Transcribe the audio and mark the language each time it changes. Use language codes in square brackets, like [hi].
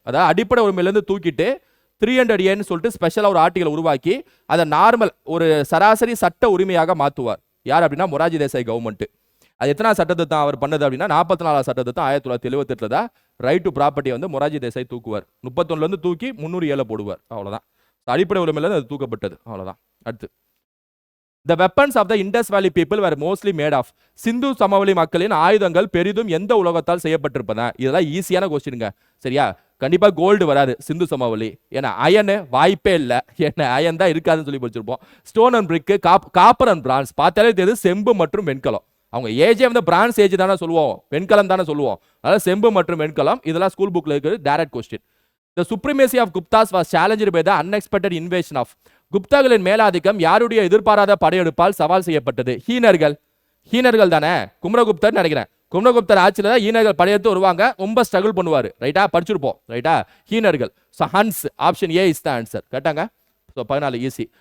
[ta] அதாவது அடிப்படை உரிமையிலேருந்து தூக்கிட்டு 300A சொல்லிட்டு ஸ்பெஷலாக ஒரு ஆர்டிகல் உருவாக்கி அதை நார்மல் ஒரு சராசரி சட்ட உரிமையாக மாற்றுவார். யார் அப்படின்னா மொராஜி தேசாய் கவர்மெண்ட். அது எத்தனாவது சட்டத்தை தான் அவர் பண்ணது அப்படின்னா 44 சட்டத்தை தான் 1978 தான் ரைட் டு ப்ராப்பர்ட்டியை வந்து மொராஜி தேசாய் தூக்குவார். 31 தூக்கி 307 போடுவார். அவ்வளோதான். அடிப்படை உரிமையில அது தூக்கப்பட்டது. அவ்வளவுதான். [en] அடுத்து, The weapons of the Indus Valley people were mostly made of. [ta] சிந்து சமவெளி மக்களின் ஆயுதங்கள் பெரிதும் எந்த உலோகத்தால் செய்யப்பட்டிருப்பதா? இதெல்லாம் ஈஸியான கொஸ்டினுங்க. சரியா? கண்டிப்பா கோல்டு வராது சிந்து சமவெளி. ஏன்னா அயன் வாய்ப்பே இல்லை. ஏன்னா அயன் தான் இருக்காதுன்னு சொல்லி படிச்சிருப்போம். Stone and brick, copper and France. பார்த்தாலே தெரியுது செம்பு மற்றும் வெண்கலம். அவங்க ஏஜே வந்து பிரான்ஸ் ஏஜ் தானே சொல்லுவோம், வெண்கலம் தானே சொல்லுவோம். அதாவது செம்பு மற்றும் வெண்கலம். இதெல்லாம் ஸ்கூல் புக்ல இருக்கு. Direct question. [en] The supremacy of Guptas was challenged by the unexpected invasion of. [ta] குப்தாக்களின் மேலாதிக்கம் யாருடைய எதிர்பாராத படையெடுப்பால் சவால் செய்யப்பட்டது? ஹீனர்கள் தானே, குமரகுப்தர் நினைக்கிறேன். குமரகுப்தர் ஆட்சியில் தான் ஹீனர்கள் படையெடுத்து வருவாங்க, ரொம்ப ஸ்ட்ரகிள் பண்ணுவார். ரைட்டா? படிச்சிருப்போம். ரைட்டா? ஹீனர்கள். So Hans option A is the answer. கேட்டாங்க ஸோ 14 ஈஸி.